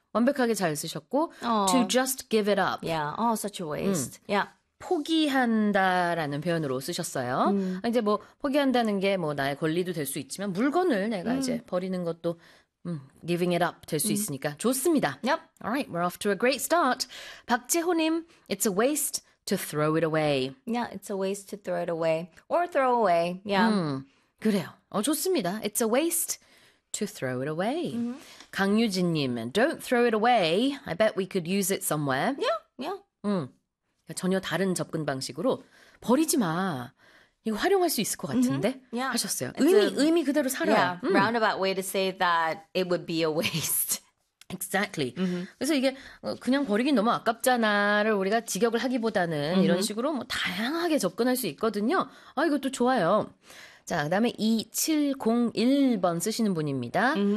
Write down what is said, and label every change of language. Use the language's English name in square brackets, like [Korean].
[Korean] 완벽하게 잘 쓰셨고, [English] to just give it up. Such a waste. [Korean] 포기한다라는 표현으로 쓰셨어요. 이제 뭐 포기한다는 게뭐 나의 권리도 될수 있지만 물건을 내가 이제 버리는 것도 [English] giving it up [Korean] 될수 있으니까 좋습니다. [English] Alright, we're off to a great start. 박재호님, it's a waste to throw it away. It's a waste to throw it away or throw away. [Korean] 그래요. 좋습니다. [English] It's a waste to throw it away. 강유진님, don't throw it away. I bet we could use it somewhere. [Korean] 전혀 다른 접근 방식으로 버리지 마. 이거 활용할 수 있을 것 같은데? 하셨어요. [English] It's a [Korean] 의미 그대로 살아요. [English] roundabout way to say that it would be a waste. Exactly. [Korean] 그래서 이게 그냥 버리긴 너무 아깝잖아를 우리가 직역을 하기보다는 이런 식으로 뭐 다양하게 접근할 수 있거든요. 아, 이것도 좋아요. 자, 그다음에 2701번 쓰시는 분입니다.